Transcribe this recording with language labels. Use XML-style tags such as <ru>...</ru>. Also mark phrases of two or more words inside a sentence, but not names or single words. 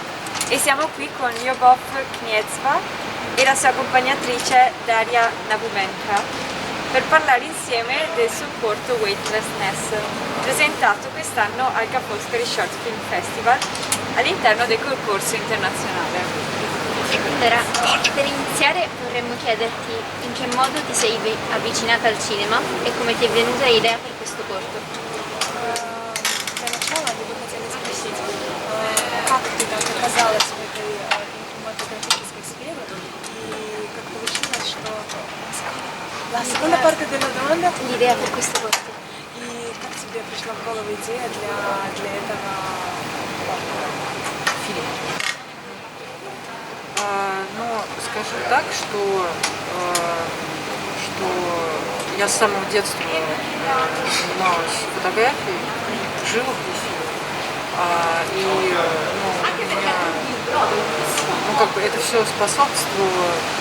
<it>E siamo qui con Lyubov Kniezeva e la sua accompagnatrice Daria Nabumenka per parlare insieme del suo corto Weightlessness, presentato quest'anno al Ca' Foscari Short Film Festival all'interno del concorso internazionale. Allora, per iniziare vorremmo chiederti in che modo ti sei avvicinata al cinema e come ti è venuta l'idea per questo corto.</it> <ru>Для начала я бы хотела спросить, как ты так оказалась в этой кинематографической сфере и как получилось, что...</ru> <it>La seconda parte della domanda? L'idea per questo corto.</it> <ru>И как тебе пришла в голову идея для этого фильма? Ну, скажу так, что я с самого детства занималась фотографией, живописью, и меня, это все способствовало.</ru>